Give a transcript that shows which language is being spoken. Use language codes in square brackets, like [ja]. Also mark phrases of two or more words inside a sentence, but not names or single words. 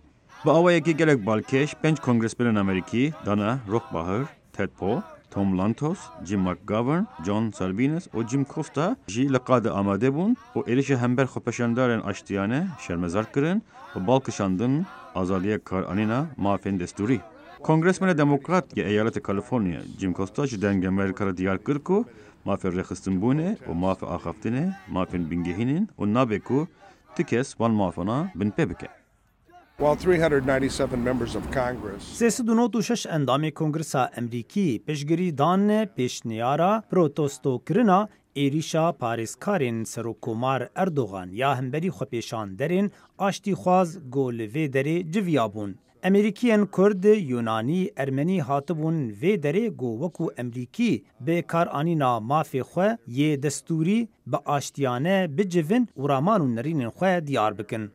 [ku] Bi awayekî gelek balkêş 5 kongresmenên Amerîkî dana Rohrabacher, Ted Poe, Tom Lantos, Jim McGovern, John Salvinas û Jim Costa jî li qadê amade bûn û êrişa hember xwepeşandarên aştiyane şermezar kirin û balkişandin azadiya karanîna mafên destûrî. Kongresmena Demokrat ya Eyaletê Kaliforniya Jim Costa ji dengê Amerîkayê diyar kir ku mafê rêxistinbûnê û mafê axaftinê mafên bingehînin û nabe ku ti kes van mafana bin pê bike. [en] While 397 members of Congress [ku] 396 endamê Kongresa Emrîkî piştgirî dan pêşniyara protestokirina êrişa parêzkarên Serokkomar Erdoğan ya hemberî xwepêşanderên aştîxwaz got li vê derê civiyabûn. Emerîkiyên Kurd, Yunanî, Ermenî hatibûn vê derê got wekû Emrîkî bê karanîna mafê xwe yê destûrî bi aştiyane bicivin û raman û nerînên xwe diyar bikin.